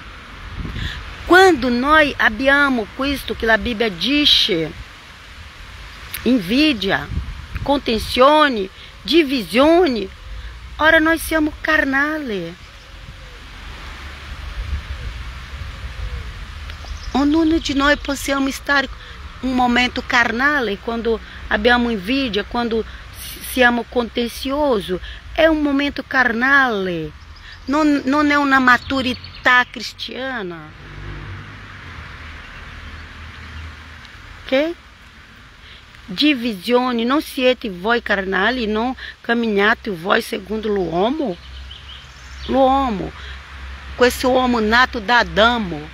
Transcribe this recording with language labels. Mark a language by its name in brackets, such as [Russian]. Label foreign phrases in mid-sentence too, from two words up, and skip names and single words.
[Italian] Quando noi abbiamo questo che la Bibbia dice, invidia, contenzioni, divisioni, ora noi siamo carnali. Ognuno di noi possiamo stare un momento carnale, quando abbiamo invidia, quando siamo contencioso, [Portuguese] é um momento carnal, não é uma [Italian] maturità cristiana. Ok? Divisione, non siete voi carnali, non camminate voi secondo l'uomo. L'uomo, questo uomo nato da Adamo.